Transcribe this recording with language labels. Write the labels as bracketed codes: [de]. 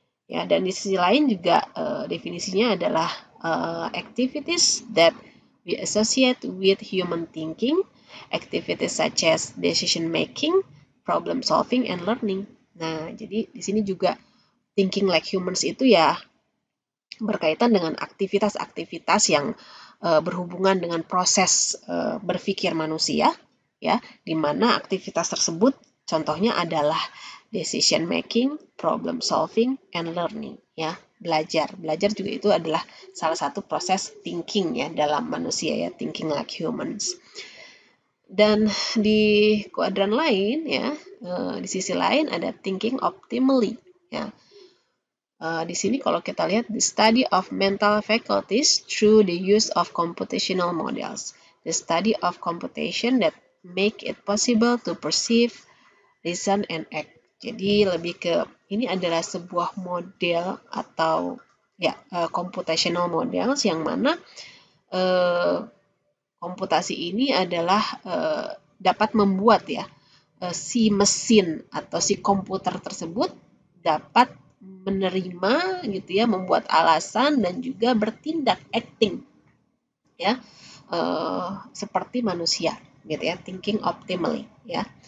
[id] Ya, dan di sisi lain juga definisinya adalah [en] activities that we associate with human thinking, activities such as decision making, problem solving, and learning. [id] Nah, jadi di sini juga thinking like humans itu ya berkaitan dengan aktivitas-aktivitas yang berhubungan dengan proses berpikir manusia, ya, di mana aktivitas tersebut contohnya adalah [en] decision making, problem solving, and learning, [id] ya, belajar. Belajar juga itu adalah salah satu proses thinking ya dalam manusia ya, [en] thinking like humans. [id] Dan di kuadran lain ya, di sisi lain ada thinking optimally ya. Di sini kalau kita lihat [en] the study of mental faculties through the use of computational models, the study of computation that make it possible to perceive, reason, and act. [id] Jadi lebih ke ini adalah sebuah model atau ya computational models yang mana komputasi ini adalah dapat membuat ya si mesin atau si komputer tersebut dapat menerima gitu ya, membuat alasan dan juga bertindak acting ya seperti manusia gitu ya, thinking optimally ya.